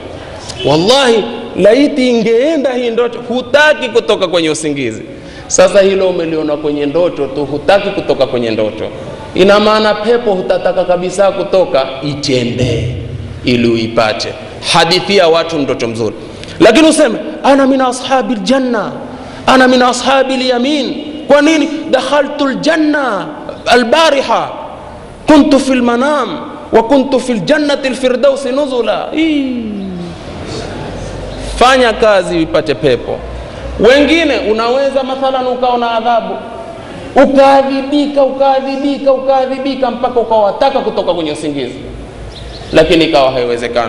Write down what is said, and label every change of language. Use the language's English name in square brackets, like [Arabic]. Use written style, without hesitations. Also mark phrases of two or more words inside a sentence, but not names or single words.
[Swahili] Wallahi laiti ingeenda hii ndoto, hutaki kutoka kwenye usingizi. Sasa hilo umeliona kwenye ndoto tu, hutaki kutoka kwenye ndoto, ina maana pepo hutataka kabisa kutoka, itembee ili uipate. Hadithia watu ndoto mzuri, lakini useme [Arabic] أنا من أصحاب الجنة أنا من أصحاب اليمين. [Swahili] Kwa nini? [Arabic] دخلت الجنة البارحة كنت في المنام وكنت في جنة الفردوس نزلا. [Swahili] Fanya kazi uipate pepo. Wengine unaweza mathalan ukaona adhabu, ukaadhibika mpaka ukawataka kutoka kwenye usingizi, lakini ikawa haiwezekani.